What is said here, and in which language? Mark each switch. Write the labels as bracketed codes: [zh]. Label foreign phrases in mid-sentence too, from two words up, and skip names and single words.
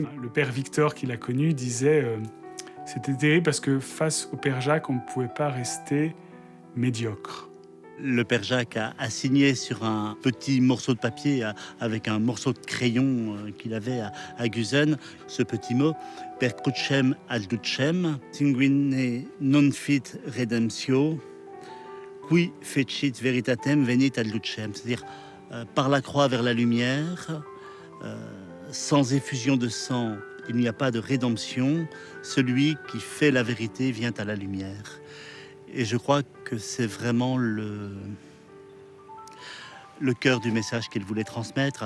[fr] Le père Victor, qui l'a connu, disait c'était terrible parce que face au père Jacques, on ne pouvait pas rester médiocre. Le père Jacques a signé sur un petit morceau de papier avec un morceau de crayon qu'il avait à Gueusen ce petit mot [la] Per crucem ad lucem, sanguine non fit redemptio, qui fecit veritatem venit ad lucem. [fr] C'est-à-dire par la croix vers la lumière, sans effusion de sang, il n'y a pas de rédemption. Celui qui fait la vérité vient à la lumière. Et je crois que c'est vraiment le cœur du message qu'il voulait transmettre.